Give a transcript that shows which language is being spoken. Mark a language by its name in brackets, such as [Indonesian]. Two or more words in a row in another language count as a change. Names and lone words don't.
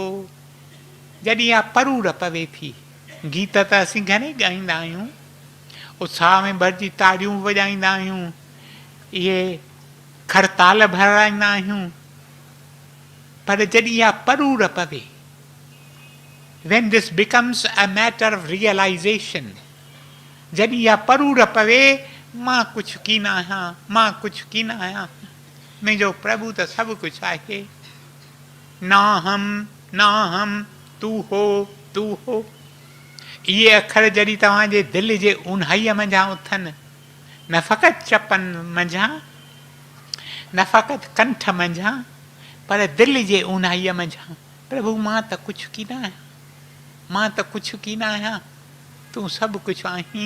[Sindhi] जॾहिं इहा परूर पवे थी, गीत त असीं घणे ॻाईंदा आहियूं, उत्साह में भरिजी ताड़ियूं वॼाईंदा आहियूं, इहे खरताल भराईंदा आहियूं, पर जॾहिं इहा परूर पवे, [English] when this becomes a matter of realization, [Sindhi] जॾहिं इहा परूर पवे, मां कुझु कीन आहियां, मां कुझु कीन आहियां, मुंहिंजो प्रभु त सभु कुझु आहे। [Hindi] ना हम तू हो, तू हो। [Sindhi] इहे अखर जॾहिं तव्हांजे दिलि जे ऊन्हाईअ मंझां उथनि, न फ़क़ति चपनि मंझां, न फ़क़ति कंठ मंझां, पर दिलि जे ऊन्हाईअ मंझां, प्रभु मां त कुझु कीन आहियां, मां त कुझु कीन आहियां, तूं सभु कुझु आहीं।